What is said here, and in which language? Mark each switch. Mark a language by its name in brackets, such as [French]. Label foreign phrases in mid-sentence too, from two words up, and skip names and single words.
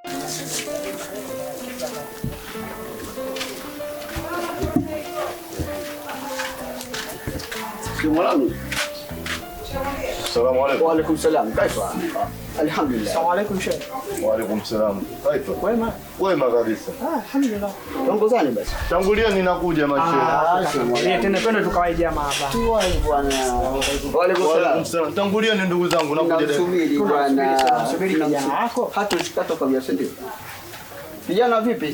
[Arabic] السلام عليكم. وعليكم السلام. كيف؟ الحمد لله. السلام عليكم شيخ. وعليكم السلام. كيف؟ [Swahili] Wema kabisa. [Arabic] Alhamdulillah. [Swahili] Tongozani basi. Tangulia ninakuja mashehe. Tena twende tukawahi jamaa hapa. Tuwai bwana. [Arabic] وعليكم السلام. [Swahili] Tangulia ni ndugu zangu nakuja. Tunasubiri bwana. Subiri kijana wako. Hata kwa biashara ndio. Vijana vipi?